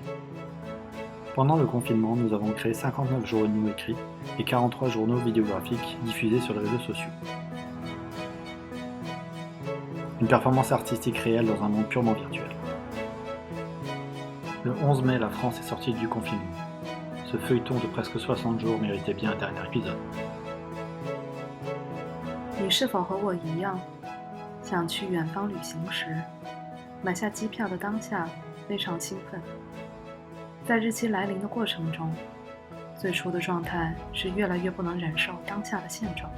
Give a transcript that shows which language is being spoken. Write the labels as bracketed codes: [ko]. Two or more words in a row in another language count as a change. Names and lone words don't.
[fr] Pendant le confinement, nous avons créé 59 journaux écrits et 43 journaux vidéographiques diffusés sur les réseaux sociaux. Une performance artistique réelle dans un monde purement virtuel. Le 11 mai, la France est sortie du confinement. Ce feuilleton de presque 60 jours méritait bien un dernier épisode. [zh] 你是否和我一样，想去远方旅行时，买下机票的当下非常兴奋？在日期来临的过程中，最初的状态是越来越不能忍受当下的现状。